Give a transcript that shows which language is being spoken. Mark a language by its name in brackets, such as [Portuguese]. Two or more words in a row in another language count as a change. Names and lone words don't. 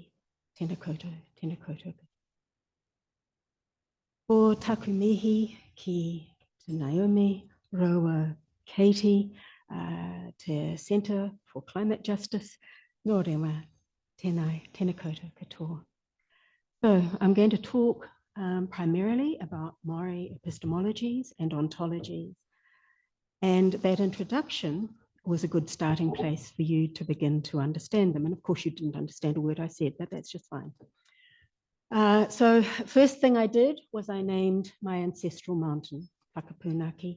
[Māori] Tēnā koutou, tēnā koutou. Ko tāku mihi ki te Naomi, Roa, Katie, te Centre for Climate Justice, nō rewa, tēnā koutou katoa. [English] So I'm going to talk primarily about Māori epistemologies and ontologies. And that introduction was a good starting place for you to begin to understand them. And of course you didn't understand a word I said, but that's just fine. So first thing I did was I named my ancestral mountain, Whakapunaki.